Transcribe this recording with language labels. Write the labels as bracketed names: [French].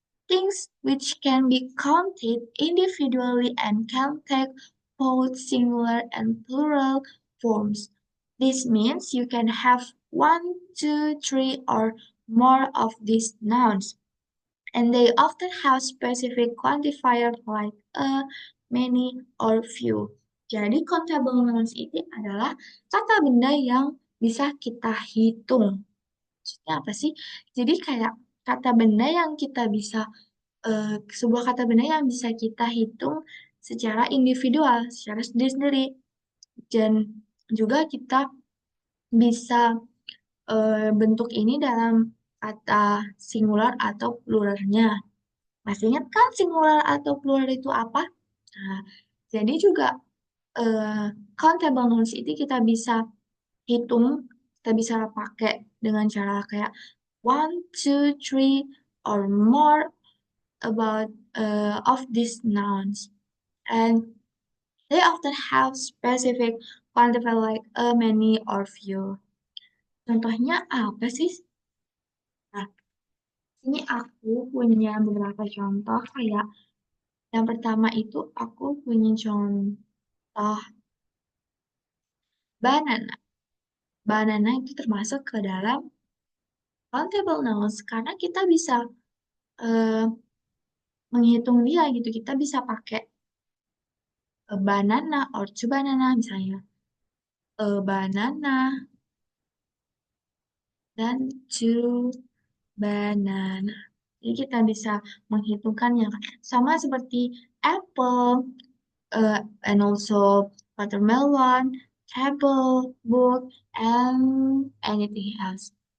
[English] things which can be counted individually and can take both singular and plural forms. This means you can have one, two, three, or more of these nouns, and they often have specific quantifier like a, many, or few. [Indonesian] Jadi countable nouns ini adalah kata benda yang bisa kita hitung. Maksudnya apa sih? Jadi kayak kata benda yang kita bisa sebuah kata benda yang bisa kita hitung secara individual, secara sendiri-sendiri. Dan juga kita bisa bentuk ini dalam kata singular atau pluralnya. Masih ingat kan singular atau plural itu apa? Nah, jadi juga eh, countable nouns itu kita bisa hitung, kita bisa pakai dengan cara kayak [English] one, two, three, or more about of these nouns. And they often have specific quantifier like a, many, or few. [Indonesian] Contohnya apa sih? Nah, ini aku punya beberapa contoh kayak yang pertama itu aku punya contoh banana. Banana itu termasuk ke dalam countable nouns karena kita bisa eh, menghitung dia gitu. Kita bisa pakai banana [English] or two banana [Indonesian] misalnya. Banana dan two banana. Jadi kita bisa menghitungkannya kan. Sama seperti [English] apple, and also watermelon, table, book, and anything else.